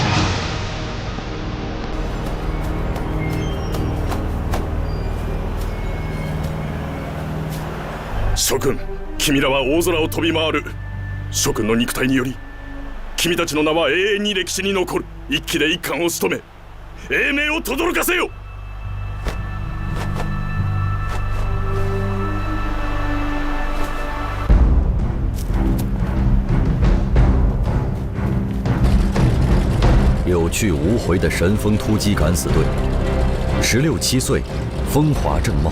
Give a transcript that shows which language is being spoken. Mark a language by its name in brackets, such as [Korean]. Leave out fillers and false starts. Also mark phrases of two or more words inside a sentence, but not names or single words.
[Japanese] 諸君、君らは大空を飛び回る。諸君の肉体により君たちの名は永遠に歴史に残る。一騎で一冠を務め英名を轟かせよ。 [Chinese] 有去无回的神风突击敢死队，16、17岁，风华正茂。